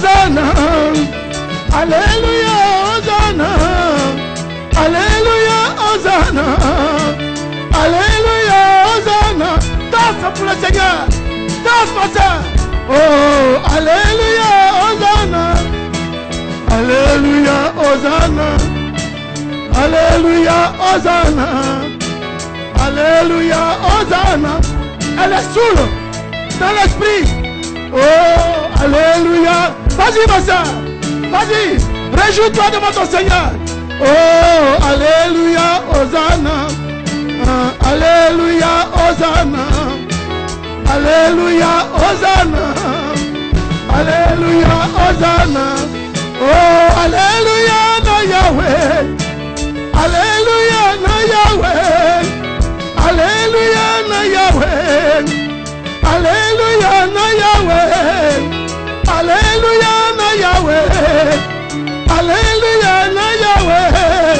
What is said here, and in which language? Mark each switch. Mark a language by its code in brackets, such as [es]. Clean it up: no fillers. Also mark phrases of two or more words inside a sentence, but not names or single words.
[fr] Hosanna. Alléluia, Hosanna. Alléluia, Hosanna. Alléluia, Hosanna. Danse pour le Seigneur. Danse, ma soeur. Oh, Alléluia, Hosanna. Alléluia, Hosanna. Alléluia, Hosanna. Alléluia, Hosanna. Elle est saoule dans l'esprit. Oh, Alléluia. Vas-y, ma soeur. Vas-y. Réjouis-toi devant ton Seigneur. Oh, Alléluia, Hosanna. Alléluia, Hosanna. Alléluia, Hosanna. Alléluia, Hosanna. Oh, Alléluia, [ln] na Yahweh. Alléluia, na Yahweh. Alléluia, na Yahweh. Alléluia, na Yahweh. Alléluia, na Yahweh. Alléluia, na Yahweh.